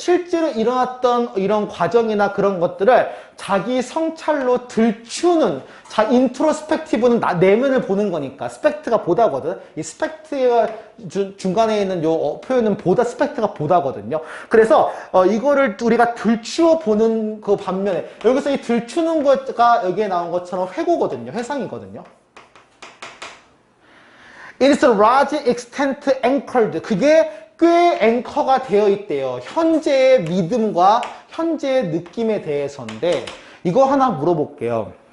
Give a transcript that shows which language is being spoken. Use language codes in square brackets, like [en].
[ko] 실제로 일어났던 이런 과정이나 그런 것들을 자기 성찰로 들추는 인트로스펙티브는 내면을 보는 거니까 스펙트가 보다거든. 이 스펙트가 중간에 있는 요 표현은 스펙트가 보다거든요. 그래서 이거를 우리가 들추어 보는 그 반면에 여기서 이 들추는 거가 여기에 나온 것처럼 회고거든요. 회상이거든요. [en] It is a large extent anchored. [ko] 그게 꽤 앵커가 되어 있대요. 현재의 믿음과 현재의 느낌에 대해서인데 이거 하나 물어볼게요.